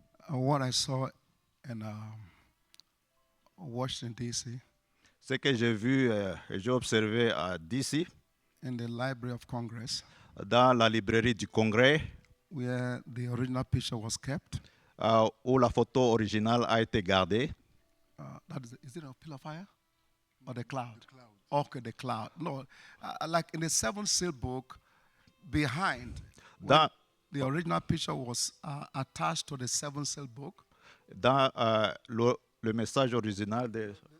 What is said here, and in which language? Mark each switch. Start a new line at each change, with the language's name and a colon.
English: What I saw in Washington, D.C.,
French: Ce que j'ai vu et j'ai observé à DC,
English: in the Library of Congress,
French: dans la librairie du Congrès,
English: where the original picture was kept.
French: où la photo originale a été gardée.
English: Is it a pillar of fire or the cloud? Okay, the cloud. No, like in the seventh seal book, behind
French: Dans,
English: the original picture was attached to the seventh seal book.
French: dans le message original de...